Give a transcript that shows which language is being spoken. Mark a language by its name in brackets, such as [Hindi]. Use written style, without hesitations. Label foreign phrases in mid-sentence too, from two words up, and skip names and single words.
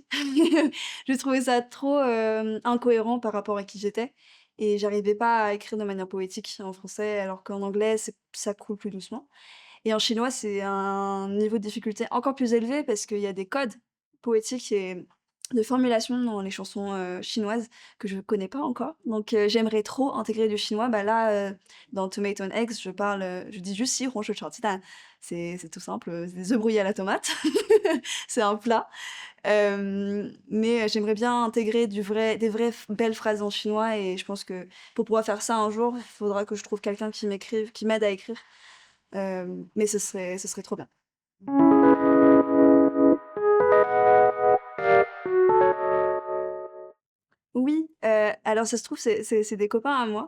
[French] J'ai trouvé ça trop, incohérent par rapport à qui j'étais et j'arrivais pas à écrire de manière poétique en français, alors qu'en anglais, ça coule plus doucement. Et en chinois, c'est un niveau de difficulté encore plus élevé parce qu'il y a des codes poétiques et de formulation dans les chansons, chinoises que je connais pas encore. Donc j'aimerais trop intégrer du chinois. Bah, là, dans Tomato and Eggs, je dis juste: [Chinese] «西红柿炒鸡蛋». [French] C'est tout simple, c'est des œufs brouillés à la tomate. C'est un plat. Mais j'aimerais bien intégrer des vraies belles phrases en chinois et je pense que pour pouvoir faire ça un jour, il faudra que je trouve quelqu'un qui m'aide à écrire. Mais ce serait trop bien. Oui, alors ça se trouve, c'est des copains à moi.